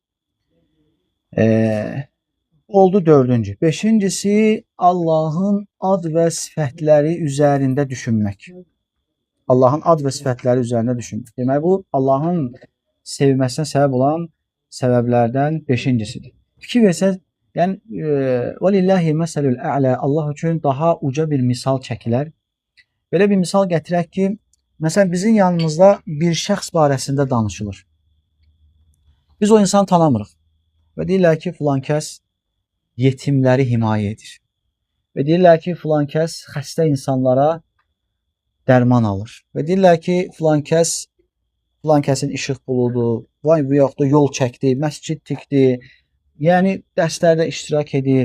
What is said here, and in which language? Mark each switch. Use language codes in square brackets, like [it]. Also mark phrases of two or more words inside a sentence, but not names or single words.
[az] Oldu dördüncü. Beşincisi, Allahın ad və sifətləri üzərində düşünmək. Allahın ad və sifətləri üzərində düşünmək. Deməli, bu, Allahın sevməsinə səbəb olan səbəblərdən beşincisidir. Fikir versəz, yəni, [ar] وَلِلَّهِ مَسَلُ الْأَعْلَى [az] Allah üçün daha uca bir misal çəkilər. Belə bir misal gətirək ki, məsələn, bizim yanımızda bir şəxs barəsində danışılır. Biz o insanı tanımırıq və deyirlər ki, filan kəs yetimləri himayə edir və deyirlər ki, filan kəs xəstə insanlara dərman alır və deyirlər ki, filan kəsin işıq buludur, vay bu yoxdur, yol çəkdi, məscid tikdi, yəni dərslərdə iştirak edir.